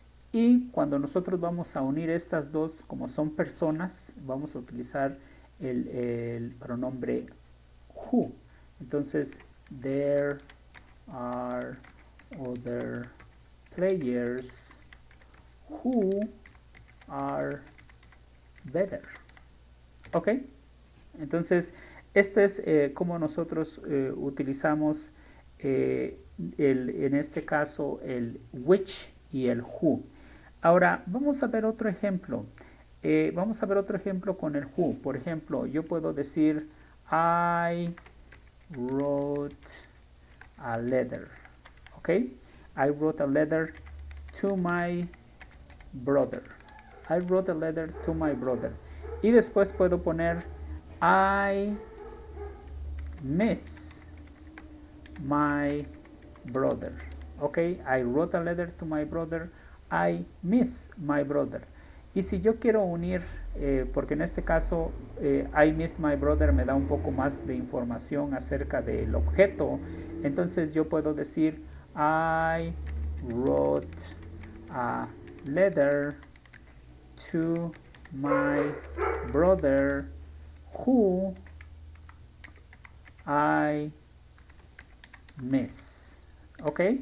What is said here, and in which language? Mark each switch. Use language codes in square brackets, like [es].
[es] Y cuando nosotros vamos a unir estas dos, como son personas, vamos a utilizar el pronombre who. Entonces, [en] there are other players who are better. ¿Ok? [es] Entonces, este es como nosotros utilizamos en este caso el which y el who. Ahora, vamos a ver otro ejemplo. Vamos a ver otro ejemplo con el who. Por ejemplo, yo puedo decir [en] I wrote a letter. ¿Ok? I wrote a letter to my brother. I wrote a letter to my brother. [es] Y después puedo poner [en] I miss my brother. Ok, I wrote a letter to my brother. I miss my brother. [es] Y si yo quiero unir, porque en este caso [en] I miss my brother [es] me da un poco más de información acerca del objeto, entonces yo puedo decir [en] I wrote a letter to my brother who I miss. [es] ¿Ok?